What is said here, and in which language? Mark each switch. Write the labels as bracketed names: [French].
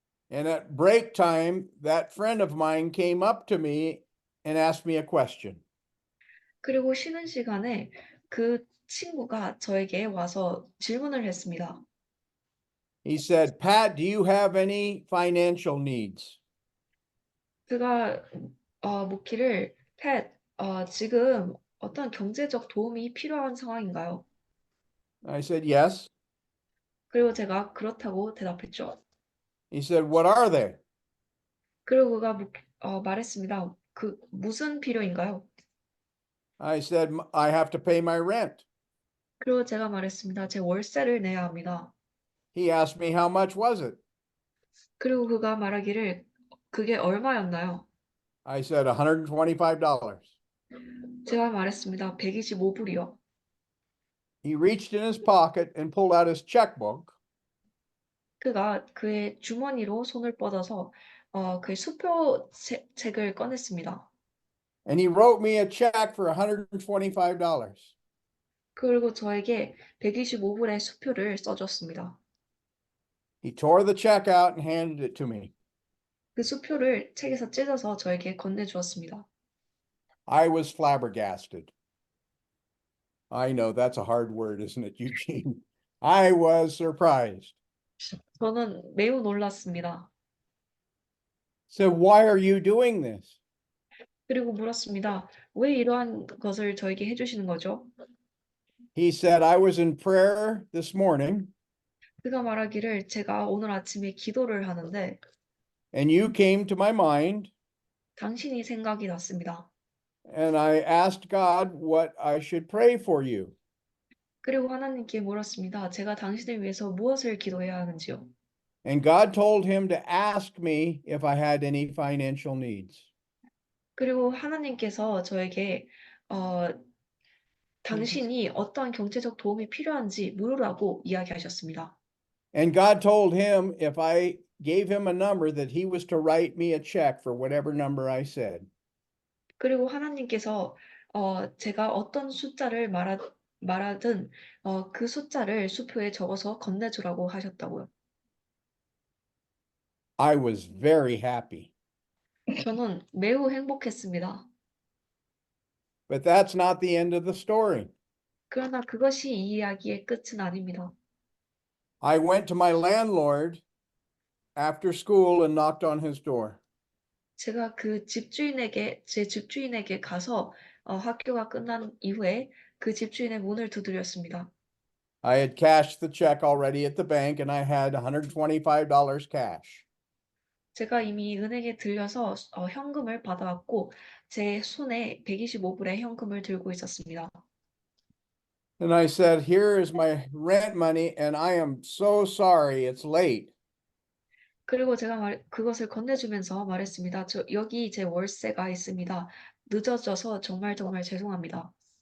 [English] and at break time, that friend of mine came up to me and asked me a question. [Korean] 그리고 쉬는 시간에 그 친구가 저에게 와서 질문을 했습니다. [English] He said, Pat, do you have any financial needs? [Korean] 그가 묻기를 팻, 지금 어떤 경제적 도움이 필요한 상황인가요? [English] I said, yes. [Korean] 그리고 제가 그렇다고 대답했죠. [English] He said, what are they? [Korean] 그리고 그가 말했습니다. 그 무슨 필요인가요? [English] I said, I have to pay my rent. [Korean] 그리고 제가 말했습니다. 제 월세를 내야 합니다. [English] He asked me how much was it? [Korean] 그리고 그가 말하기를 그게 얼마였나요? [English] I said, $125. [Korean] 제가 말했습니다. 125불이요. [English] He reached in his pocket and pulled out his checkbook. [Korean] 그가 그의 주머니로 손을 뻗어서 그 수표책을 꺼냈습니다. [English] And he wrote me a check for $125. [Korean] 그리고 저에게 125불의 수표를 써줬습니다. [English] He tore the check out and handed it to me. [Korean] 그 수표를 책에서 찢어서 저에게 건네주었습니다. [English] I was flabbergasted. I know that's a hard word, isn't it, Eugene? I was surprised. [Korean] 저는 매우 놀랐습니다. [English] So why are you doing this? [Korean] 그리고 물었습니다. 왜 이러한 것을 저에게 해주시는 거죠? [English] He said, I was in prayer this morning [Korean] 그가 말하기를 제가 오늘 아침에 기도를 하는데 [English] and you came to my mind [Korean] 당신이 생각이 났습니다. [English] and I asked God what I should pray for you. [Korean] 그리고 하나님께 물었습니다. 제가 당신을 위해서 무엇을 기도해야 하는지요? [English] And God told him to ask me if I had any financial needs. [Korean] 그리고 하나님께서 저에게 당신이 어떠한 경제적 도움이 필요한지 물으라고 이야기하셨습니다. [English] And God told him if I gave him a number that he was to write me a check for whatever number I said. [Korean] 그리고 하나님께서 제가 어떤 숫자를 말하든 그 숫자를 수표에 적어서 건네주라고 하셨다고요. [English] I was very happy. [Korean] 저는 매우 행복했습니다. [English] But that's not the end of the story. [Korean] 그러나 그것이 이 이야기의 끝은 아닙니다. [English] I went to my landlord after school and knocked on his door. [Korean] 제가 제 집주인에게 가서 학교가 끝난 이후에 그 집주인의 문을 두드렸습니다. [English] I had cashed the check already at the bank and I had $125 cash. [Korean] 제가 이미 은행에 들려서 현금을 받아왔고 제 손에 125불의 현금을 들고 있었습니다. [English] And I said, here is my rent money and I am so sorry it's late. [Korean] 그리고 제가 그것을 건네주면서 말했습니다. 여기 제 월세가 있습니다. 늦어져서 정말 죄송합니다.